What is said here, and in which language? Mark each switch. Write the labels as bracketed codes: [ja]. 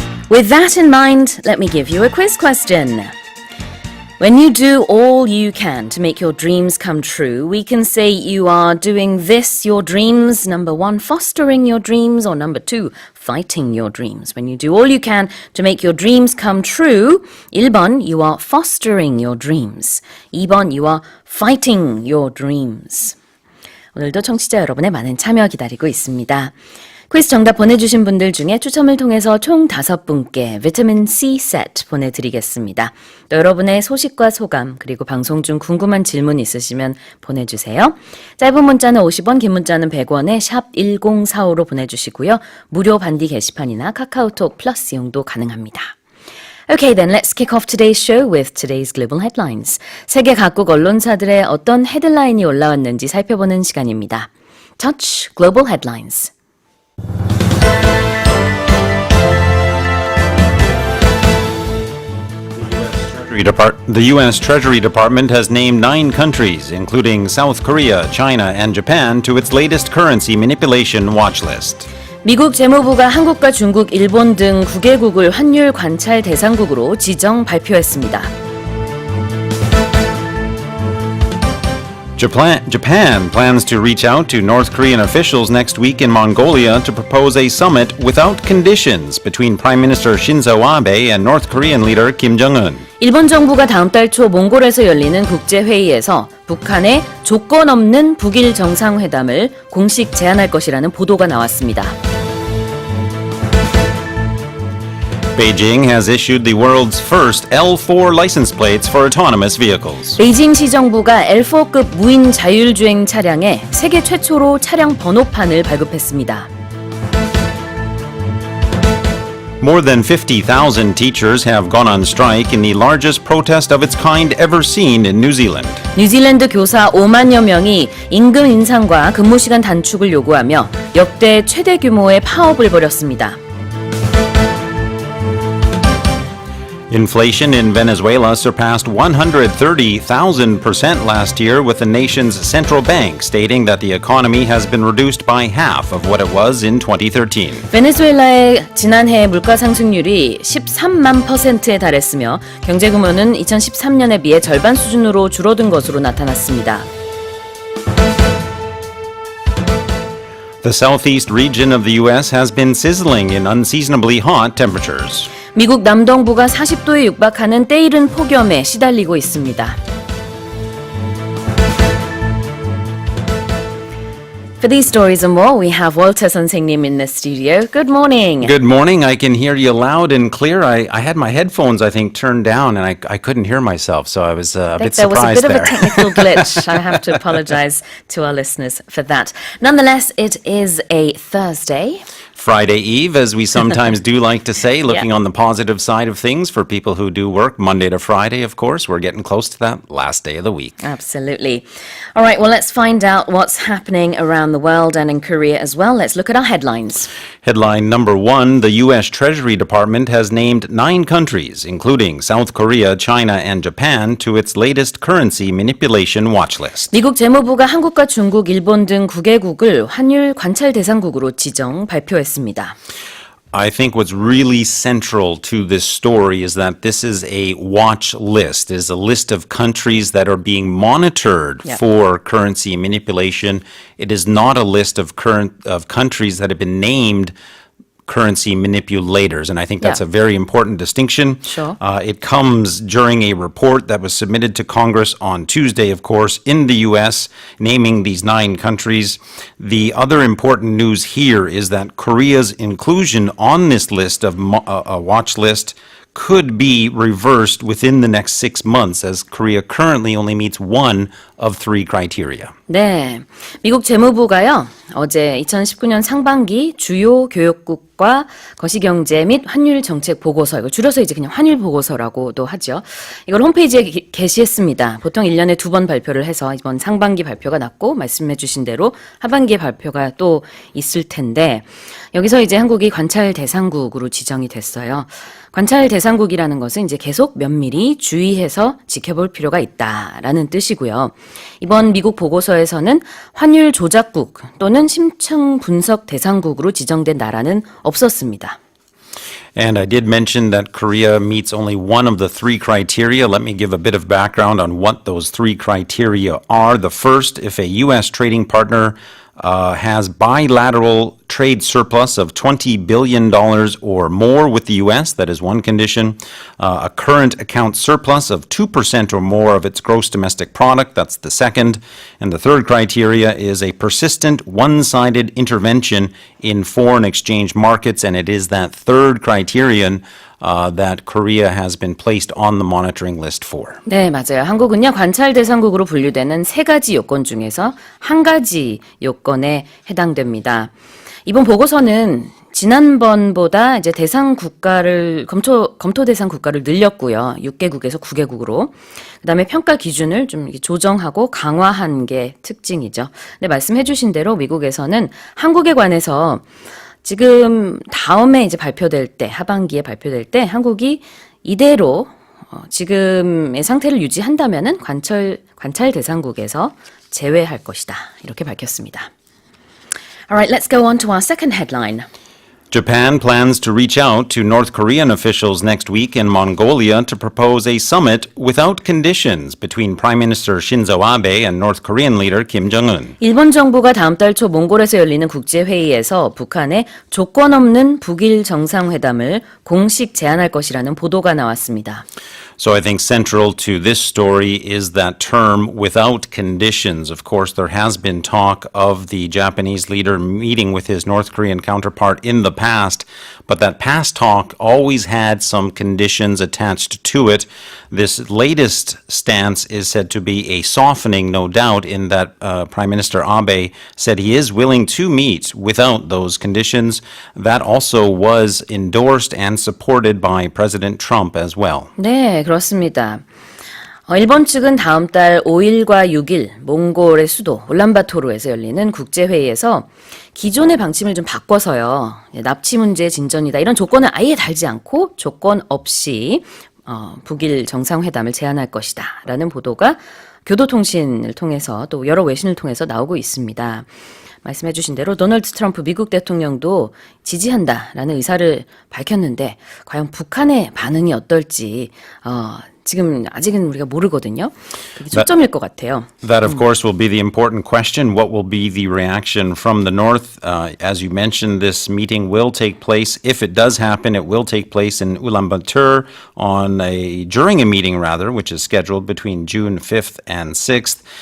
[en] With that in mind, let me give you a quiz question. When you do all you can to make your dreams come true, we can say you are doing this, your dreams, number 1, fostering your dreams, or number 2, fighting your dreams. When you do all you can to make your dreams come true, 1번, you are fostering your dreams. 2번, you are fighting your dreams. [ko] 오늘도 청취자 여러분의 많은 참여 기다리고 있습니다. 퀴즈 정답 보내주신 분들 중에 추첨을 통해서 총 5분께 비타민 C 세트 보내드리겠습니다. 또 여러분의 소식과 소감 그리고 방송 중 궁금한 질문 있으시면 보내주세요. 짧은 문자는 50원, 긴 문자는 100원에 샵 1045로 보내주시고요. 무료 반디 게시판이나 카카오톡 플러스 이용도 가능합니다. [en] Okay, then let's kick off today's show with today's global headlines. [ko] 세계 각국 언론사들의 어떤 헤드라인이 올라왔는지 살펴보는 시간입니다. [en] Touch Global Headlines. The U.S. Treasury Department has named 9 countries, including South Korea, China, and Japan, to its latest currency manipulation watch list. [ko] 미국 재무부가 한국과 중국, 일본 등 9개국을 환율 관찰 대상국으로 지정 발표했습니다. [en] Japan plans to reach out to North Korean officials next week in Mongolia to propose a summit without conditions between Prime Minister Shinzo Abe and North Korean leader Kim Jong-un. [ko] 일본 정부가 다음 달 초 몽골에서 열리는 국제회의에서 북한의 조건 없는 북일 정상회담을 공식 제안할 것이라는 보도가 나왔습니다. [en] Beijing has issued the world's first L4 license plates for autonomous vehicles. [ko] 베이징 시정부가 L4급 무인 자율주행 차량에 세계 최초로 차량 번호판을 발급했습니다. [en] More than 50,000 teachers have gone on strike in the largest protest of its kind ever seen in New Zealand. [ko] 뉴질랜드 교사 5만여 명이 임금 인상과 근무 시간 단축을 요구하며 역대 최대 규모의 파업을 벌였습니다. [en] Inflation in Venezuela surpassed 130,000% last year, with the nation's central bank stating that the economy has been reduced by half of what it was in 2013. [ko] 베네수엘라의 지난해 물가 상승률이 13만 %에 달했으며 경제 규모는 2013년에 비해 절반 수준으로 줄어든 것으로 나타났습니다. [en] The southeast region of the U.S. has been sizzling in unseasonably hot temperatures. [ko] 미국 남동부가 40도에 육박하는 때이른 폭염에 시달리고 있습니다. [en] For these stories and more, we have Walter 선생님 in the studio. Good morning. Good morning. I can hear you loud and clear. I had my headphones, I think, turned down, and I couldn't hear myself, so I was a bit surprised there. There was a bit of a technical glitch. I have to apologize to our listeners for that. Nonetheless, it is a Thursday. Friday Eve, as we sometimes do like to say, looking on the positive side of things for people who do work Monday to Friday, of course. We're getting close to that last day of the week. Absolutely. All right, well, let's find out what's happening around the world and in Korea as well. Let's look at our headlines. Headline number one, the U.S. Treasury Department has named 9 countries, including South Korea, China, and Japan, to its latest currency manipulation watch list. [ko] 미국 재무부가 한국과 중국, 일본 등 9개국을 환율 관찰 대상국으로 지정 발표했습니다. [en] I think what's really central to this story is that this is a watch list. It is a list of countries that are being monitored for currency manipulation. It is not a list of countries that have been named currency manipulators, and I think that's a very important distinction. Sure. It comes during a report that was submitted to Congress on Tuesday, of course, in the U.S., naming these 9 countries. The other important news here is that Korea's inclusion on this list of a watch list could be reversed within the next 6 months, as Korea currently only meets 1 of 3 criteria. [ko] 네, 미국 재무부가요, 어제 2019년 상반기 주요 교역국과 거시경제 및 환율 정책 보고서, 이걸 줄여서 이제 그냥 환율 보고서라고도 하죠. 이걸 홈페이지에 게시했습니다. 보통 1년에 2번 발표를 해서 이번 상반기 발표가 났고, 말씀해 주신 대로 하반기에 발표가 또 있을 텐데, 여기서 이제 한국이 관찰 대상국으로 지정이 됐어요. 관찰 대상국이라는 것은 이제 계속 면밀히 주의해서 지켜볼 필요가 있다라는 뜻이고요. 이번 미국 보고서에서는 환율 조작국 또는 심층 분석 대상국으로 지정된 나라는 없었습니다. [en] And I did mention that Korea meets only 1 of the 3 criteria. Let me give a bit of background on what those 3 criteria are. The first, if a U.S. trading partner has bilateral trade surplus of $20 billion or more with the U.S., that is one condition. A current account surplus of 2% or more of its gross domestic product, that's the second. And the third criteria is a persistent one-sided intervention in foreign exchange markets, and it is that third criterion that Korea has been placed on the monitoring list for. [ko] 네, 맞아요. 한국은요, 관찰 대상국으로 분류되는 3가지 요건 중에서 한 가지 요건에 해당됩니다. 이번 보고서는 지난번보다 이제 대상 국가를 검토 대상 국가를 늘렸고요. 6개국에서 9개국으로. 그다음에 평가 기준을 좀 조정하고 강화한 게 특징이죠. 근데 말씀해 주신 대로 미국에서는 한국에 관해서 지금 다음에 이제 발표될 때, 하반기에 발표될 때 한국이 이대로 지금의 상태를 유지한다면은 관찰 대상국에서 제외할 것이다. 이렇게 밝혔습니다. [en] Alright, let's go on to our second headline. Japan plans to reach out to North Korean officials next week in Mongolia to propose a summit without conditions between Prime Minister Shinzo Abe and North Korean leader Kim Jong-un. [ko] 일본 정부가 다음 달 초 몽골에서 열리는 국제회의에서 북한에 조건 없는 북일 정상회담을 공식 제안할 것이라는 보도가 나왔습니다. [en] So I think central to this story is that term without conditions. Of course, there has been talk of the Japanese leader meeting with his North Korean counterpart in the past, but that past talk always had some conditions attached to it. This latest stance is said to be a softening, no doubt, in that Prime Minister Abe said he is willing to meet without those conditions. That also was endorsed and supported by President Trump as well. [ko] 네, 그렇습니다. 일본 측은 다음 달 5일과 6일 몽골의 수도 울란바토르에서 열리는 국제회의에서 기존의 방침을 좀 바꿔서요. 납치 문제의 진전이다. 이런 조건을 아예 달지 않고 조건 없이 북일 정상회담을 제안할 것이다. 라는 보도가 교도통신을 통해서 또 여러 외신을 통해서 나오고 있습니다. 말씀해 주신 대로 도널드 트럼프 미국 대통령도 지지한다라는 의사를 밝혔는데 과연 북한의 반응이 어떨지 지금 아직은 우리가 모르거든요. 그게 초점일 것 같아요. [en] That, of course, will be the important question. What will be the reaction from the North? As you mentioned, this meeting will take place. If it does happen, it will take place in Ulaanbaatar during a meeting, which is scheduled between June 5th and 6th.